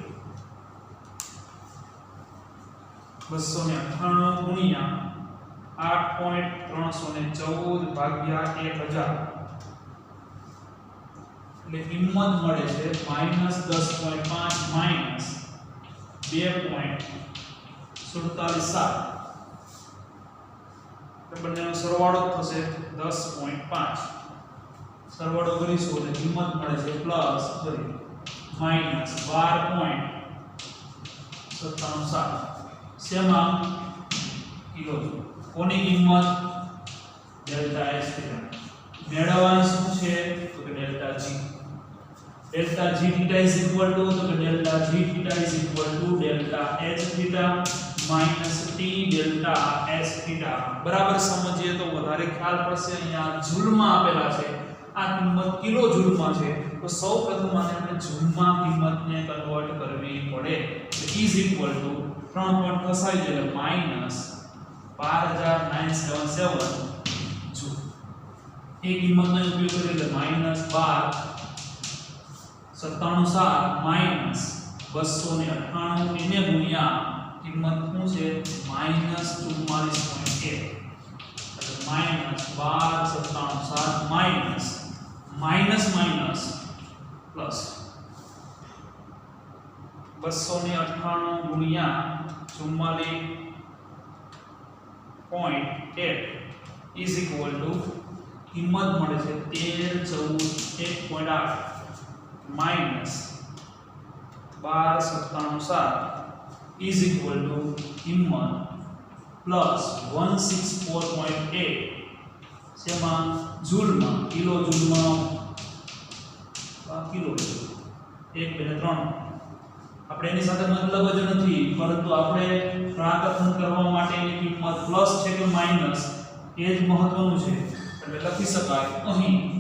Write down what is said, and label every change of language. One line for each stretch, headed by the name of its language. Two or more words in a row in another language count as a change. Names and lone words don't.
Gujarati: 298 ગુણ્યા 8.314 ભાગ્યા 1000 એટલે કિંમત મળે છે -10.5 માઈનસ 2.477 એટલે બંનેનો સરવાળો થશે 10.5 સરવાળો કરીશું એટલે કિંમત મળે છે પ્લસ -12.977 શેમાં કિલો કોની કિંમત ડેલ્ટા H થીટા મેળવવાની શું છે તો કે ડેલ્ટા
English: G theta is equal to
Gujarati: તો કે
English: delta G theta is equal to delta H theta minus T delta S theta
Gujarati: બરાબર સમજીએ તો વધારે ખ્યાલ પડશે અહીંયા જૂલમાં આપેલા છે આ કિંમત કિલો જૂલમાં છે તો સૌપ્રથમ આને આપણે જૂલમાં કિંમતને કન્વર્ટ કરવી પડે તો
English: is equal to
Gujarati: 3 પોઈન્ટ ખસાઈ જાય માઈનસ 12977 જૂલ એ કિંમતનો ઉપયોગ કરીએ એટલે માઈનસ 12.97 માઈનસ 298 એને ગુણ્યા કિંમત શું છે -44.1 એટલે માઈનસ 12.97
English: minus minus plus
Gujarati: 298 ગુણ્યા 44.8
English: is equal to
Gujarati: કિંમત મળે છે 1314 માઈનસ 1297
English: is equal to
Gujarati: કિંમત પ્લસ 164.8 શેમાં જૂલમાં કિલો જૂલમાં કિલો 1 2 3 આપણે એની સાથે મતલબ જ નથી પરંતુ આપણે પ્રાકથન કરવા માટે એની કિંમત પ્લસ છે કે માઈનસ એ જ મહત્વનું છે એટલે લખી શકાય અહીં